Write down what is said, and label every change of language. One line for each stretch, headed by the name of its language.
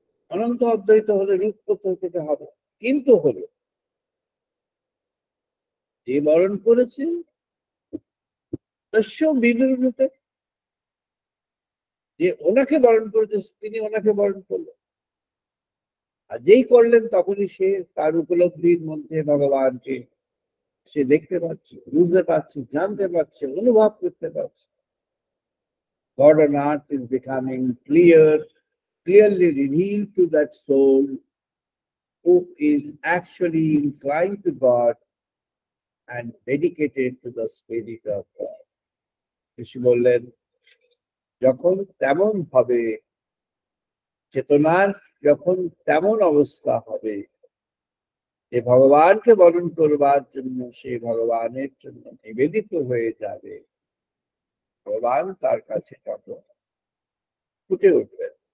Bangla: অনন্ত অদ্বৈত হলে রূপ থেকে হবে, কিন্তু হলো যে বরণ করেছে তস্য বিবরণতে, যে ওনাকে বরণ করেছে তিনি ওনাকে বরণ করলেন, আর যেই করলেন তখনই সে তার উপলব্ধির মধ্যে ভগবানকে সে দেখতে পাচ্ছে, বুঝতে পারছে, জানতে পারছে, অনুভব করতে পারছে।
English: God on earth is becoming clearly revealed to that soul who is actually inclined to God and dedicated to the Spirit of God.
Bangla: ঋষি বললেন, যখন তেমন হবে, চেতনার যখন তেমন অবস্থা হবে যে ভগবানকে বরণ করবার জন্য সে ভগবানের জন্য নিবেদিত হয়ে যাবে, ভগবান তার কাছে তখন ফুটে উঠবেন।